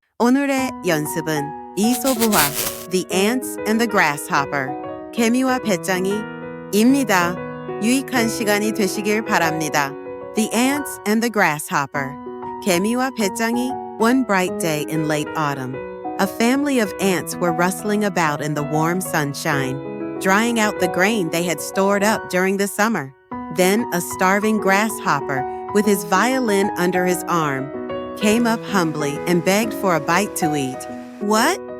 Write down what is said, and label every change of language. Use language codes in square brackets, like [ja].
[ko] 오늘의 연습은 이소부화 The Ants and the Grasshopper 개미와 배짱이입니다. 유익한 시간이 되시길 바랍니다. [en] The Ants and the Grasshopper 개미와 배짱이. One bright day in late autumn, a family of ants were rustling about in the warm sunshine, drying out the grain they had stored up during the summer. Then a starving grasshopper, with his violin under his arm, came up humbly and begged for a bite to eat. What?